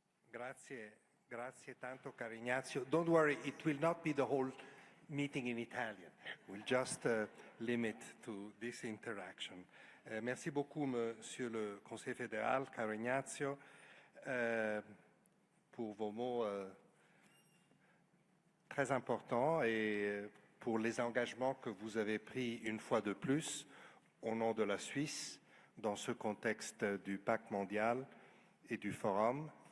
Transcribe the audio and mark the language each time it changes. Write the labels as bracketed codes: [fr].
[it] Grazie tanto, caro Ignazio. [en] Don't worry, it will not be the whole meeting in Italian. We'll just limit to this interaction. [fr] Merci beaucoup, Monsieur le Conseiller fédéral, [it] caro Ignazio, [fr] pour vos mots très importants et pour les engagements que vous avez pris une fois de plus au nom de la Suisse dans ce contexte du pacte mondial et du forum.